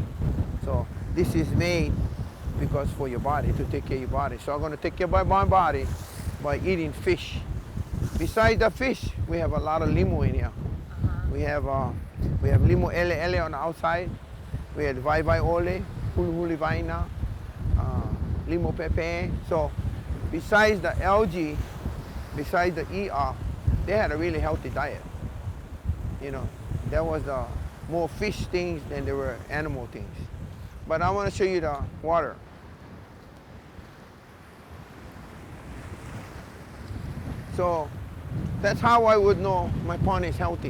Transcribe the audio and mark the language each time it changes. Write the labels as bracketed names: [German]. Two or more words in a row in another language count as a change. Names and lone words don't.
[English] So this is made because for your body, to take care of your body. So I'm going to take care of my body by eating fish. Besides the fish, we have a lot of limo in here. We have [Hawaiian] limo ele [English] on the outside. We have [Hawaiian] vai vai ole, huli vaina, limo pepe. [English] So besides the algae, besides the I'a, they had a really healthy diet. You know, there was more fish things than there were animal things. But I want to show you the water. So that's how I would know my pond is healthy.